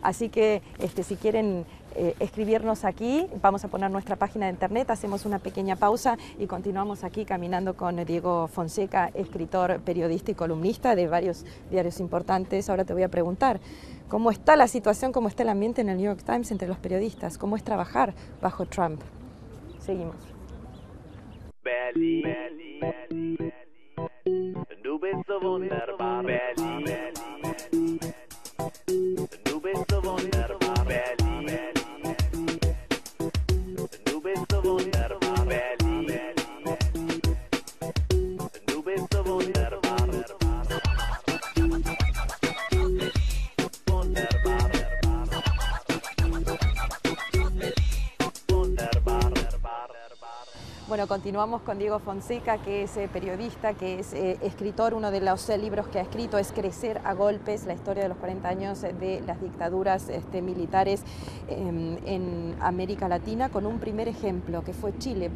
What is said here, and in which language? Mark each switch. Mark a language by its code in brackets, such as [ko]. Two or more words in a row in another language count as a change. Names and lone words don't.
[es] Así que si quieren escribirnos aquí, vamos a poner nuestra página de internet, hacemos una pequeña pausa y continuamos aquí caminando con Diego Fonseca, escritor, periodista y columnista de varios diarios importantes. Ahora te voy a preguntar, ¿cómo está la situación, cómo está el ambiente en el New York Times entre los periodistas? ¿Cómo es trabajar bajo Trump? Seguimos. [de] Berlin, du bist so wunderbar, Berlin, du bist so wunderbar, Berlin, du bist so wunderbar, Berlin, du bist so wunderbar. [es] Bueno, continuamos con Diego Fonseca, que es periodista, que es escritor. Uno de los libros que ha escrito es Crecer a golpes, la historia de los 40 años de las dictaduras militares en América Latina, con un primer ejemplo, que fue Chile.